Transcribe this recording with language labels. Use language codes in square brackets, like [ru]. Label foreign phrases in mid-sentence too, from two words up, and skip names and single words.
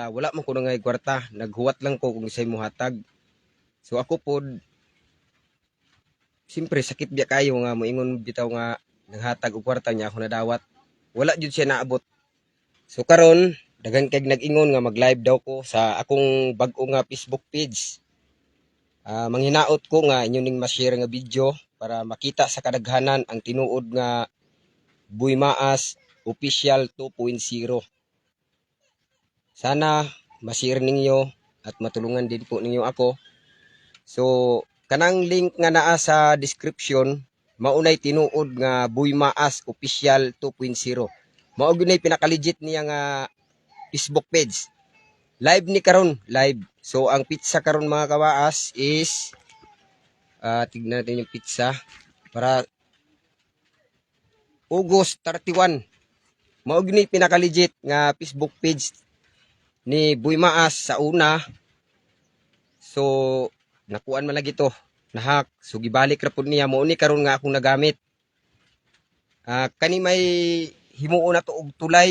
[ceb] Wala man ko na ngay kwarta, naghuwat lang ko kung isay mo hatag. So ako pod siyempre sakit biya kayo nga moingon bitaw nga naghatag og kwarta niya ako nadawat. Wala jud siya naabot. So karon daghan kay nag-ingon nga mag-live daw ko sa akong bag-o nga Facebook page. Manghinaot ko nga inyo ning ma-share nga video para makita sa kadaghanan ang tinuod nga Buy Maas Official 2.0. [tl] Sana ma-share ninyo at matulungan din po ninyo ako. [ceb] So, kanang link nga naa sa description, maunay tinuod nga Buy Maas Official 2.0. Mao gyud nay pinaka-legit niya nga Facebook page. Live ni karon, live. So, ang pizza karon mga kawaas is [tl] tignan natin yung pizza para August 31. [ceb] Mao gyud nay pinaka-legit nga Facebook page ni Buy Maas sa una. So, nakuan man lagi to, nahack. So, gibalik ra pud niya. Mo ni karon nga akong nagamit. Kani may himuon na to og tulay.